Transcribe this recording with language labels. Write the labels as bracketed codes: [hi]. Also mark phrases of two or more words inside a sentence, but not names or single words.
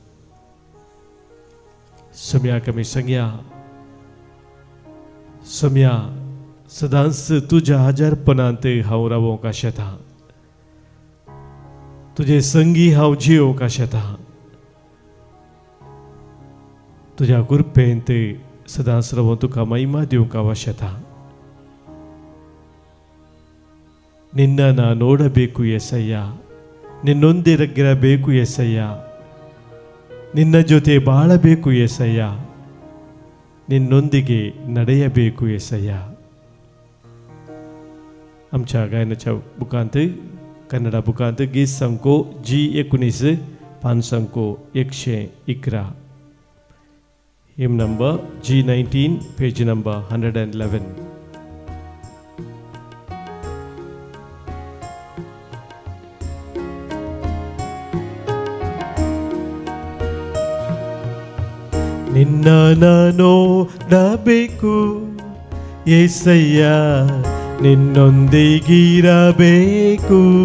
[kok] सोम्याक आमी सांगया, सोम्या, सदांच तुज्या आजारपणांत हांव रावोंक आशेता. तुजे संगी हांव जियोंक आशेता. तुज्या कृपेंत सदांच रावून तुका महिमा दिवंक हांव आशेता. [kn] ನಿನ್ನ ನೋಡಬೇಕು ಯೆಸಯ್ಯ, ನಿನ್ನೊಂದಿರಗಿರಬೇಕು ಯೆಸಯ್ಯ, ನಿನ್ನ ಜೊತೆ ಬಾಳಬೇಕು ಯೆಸಯ್ಯ, ನಿನ್ನೊಂದಿಗೆ ನಡೆಯಬೇಕು ಯೆಸಯ್ಯ. [kok] आमच्या गायनाच्या बुकांत, कन्नडा बुकांत गीत संको G19 पान संको 111, [en] hymn number G19 page number 111. [kn] ನಿನ್ನ ನೋಡಬೇಕು ಯೆಸಯ್ಯ, ನಿನ್ನೊಂದಿಗಿರಬೇಕು.